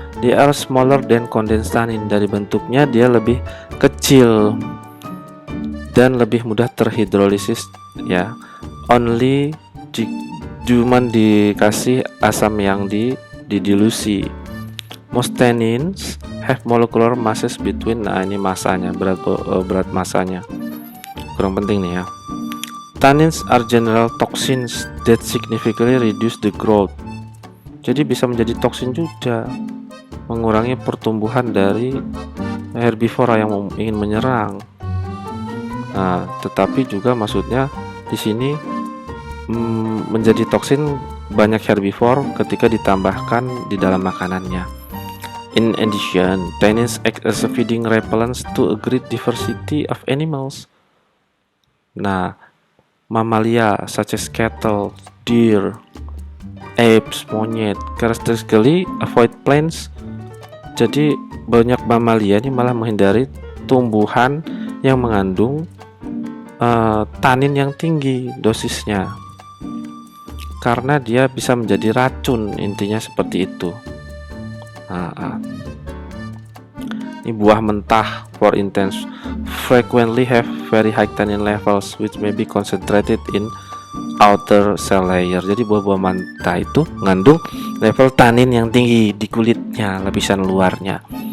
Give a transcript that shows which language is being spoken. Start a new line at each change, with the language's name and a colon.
English: They are smaller than kondenstanin.
Indonesian: Dari bentuknya dia lebih kecil dan lebih mudah terhidrolisis ya. Only cuman dikasih asam yang didilusi.
English: Most tannins have molecular masses between,
Indonesian: nah ini masanya, berat masanya kurang penting nih ya.
English: Tannins are general toxins that significantly reduce the growth.
Indonesian: Jadi bisa menjadi toksin juga, mengurangi pertumbuhan dari herbivora yang ingin menyerang. Nah, tetapi juga maksudnya di sini menjadi toksin banyak herbivore ketika ditambahkan di dalam makanannya.
English: In addition, tannins act as a feeding repellents to a great diversity of animals.
Indonesian: Nah, mamalia
English: such as cattle, deer, apes, monyet, characteristically avoid plants.
Indonesian: Jadi banyak mamalia ini malah menghindari tumbuhan yang mengandung tanin yang tinggi dosisnya, karena dia bisa menjadi racun, intinya seperti itu. Ini buah mentah,
English: for instance, frequently have very high tannin levels which may be concentrated in outer cell layer.
Indonesian: Jadi buah-buah mentah itu mengandung level tanin yang tinggi di kulitnya, lapisan luarnya.